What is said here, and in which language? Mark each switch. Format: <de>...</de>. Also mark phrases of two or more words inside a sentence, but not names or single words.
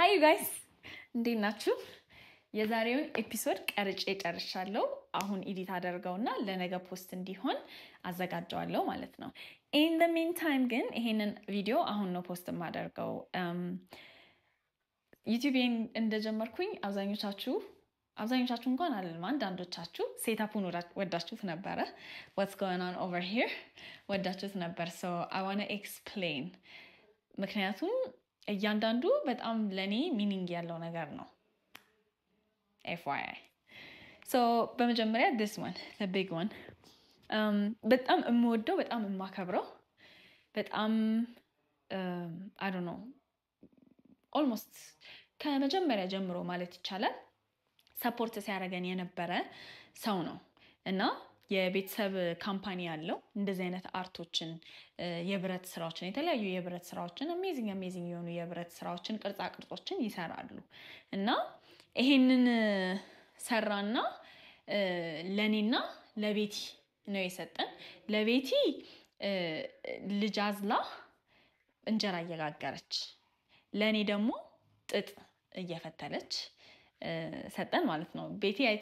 <en>Hi you guys</en> <am>እንዴት ናችሁ የዛሬውን ኤፒሶድ ቀርጬ ጨርሻለሁ አሁን ኤዲት አደርገውና ለነገ ፖስት እንዲሆን አዘጋጃለሁ ማለት ነው</am> <en>in the meantime</en> <am>ግን ይሄንን ቪዲዮ አሁን ነው ፖስት ማደርገው ዩቲዩብን እንደጀመርኩኝ አብዛኞቻችሁ እንኳን አይደለም አንዳንዶቻችሁ ሴታፑን ወዳችሁት ነበር</am> <en>what's going on over here</en> <am>ወዳችሁት ነበር</am> <en>so I want to explain</en> <am>ምክንያቱም እያንዳንዱ በጣም ለኔ ሚኒንግ ያለው ነገር ነው</am> <en>FYI so</en> <am>በመጀመሪያ</am> <en>this one the big one</en> <am>በጣም እምወደው በጣም እማከብረው በጣም</am> <en>I don't know almost</en> <am>ከመጀመሪያ ጀምሮ ማለት ይቻላል ሰፖርት ሲያደርገን የነበረ ሰው ነው እና የቤተሰብ ካምፓኒ ያለው እንደዚህ አይነት አርቶችን የብረት ስራዎችን የተለያዩ የብረት ስራዎችን amazing የሆኑ የብረት ስራዎችን ቅርጻ ቅርጾችን ይሰራሉ እና ይሄንን ሰራና ለኔና ለቤቲ ነው የሰጠን ለቤቲ ልጅ አዝላ እንጀራ እየጋገረች ለኔ ደግሞ ጥጥ እየፈተለች ሰጠን ማለት ነው ቤቲ I</am>